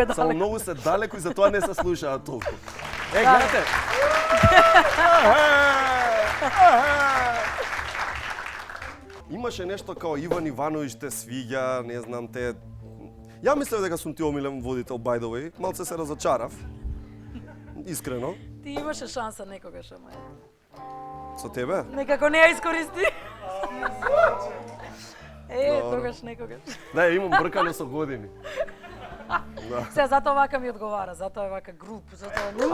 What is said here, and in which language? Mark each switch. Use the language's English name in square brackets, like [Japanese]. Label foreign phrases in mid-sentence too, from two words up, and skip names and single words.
[Macedonian] Само далеко. многу се далеко и затоа не се слушаат толку. Е, Да. гледате. Имаше нешто као Иван Ивановиќ те свиѓа, не знам те. Ја мислев дека сум ти омилен водител [English] by the way, [Macedonian] малце се разочарав. Искрено, Ти имаше шанса некогаш, ама со тебе. некако не ја искористи. Добро. Тогаш некогаш. Да, имам бркано со години. Се, затоа вака ми одговара, затоа е вака груп, затоа не